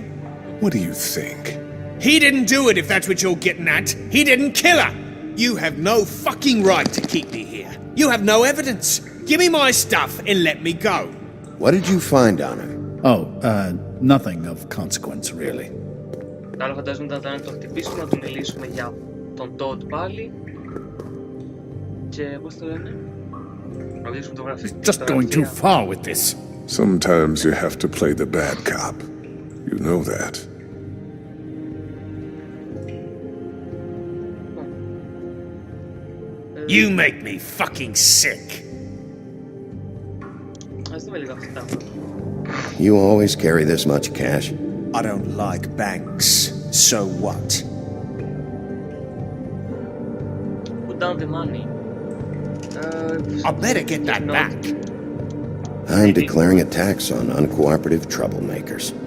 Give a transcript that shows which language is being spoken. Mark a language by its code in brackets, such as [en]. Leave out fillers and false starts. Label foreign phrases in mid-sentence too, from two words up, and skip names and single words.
[en] What do you think? He didn't do it, if that's what you're getting at. He didn't kill her. You have no fucking right to keep me here. You have no evidence. Give me my stuff and let me go. What did you find on her? Oh, nothing of consequence, really. [el] Άρα φαντάζομαι ήταν να το χτυπήσουμε, να του μιλήσουμε για τον Todd πάλι. Και πώς το λένε? Να βγήσουμε το γραφείο. [en] Just going too far with this. Sometimes you have to play the bad cop. You know that. You make me fucking sick. [el] Ας δούμε λίγο αυτά. [en] You always carry this much cash? I don't like banks. So what? Put down the money. I better get that back. I'm declaring a tax on uncooperative troublemakers.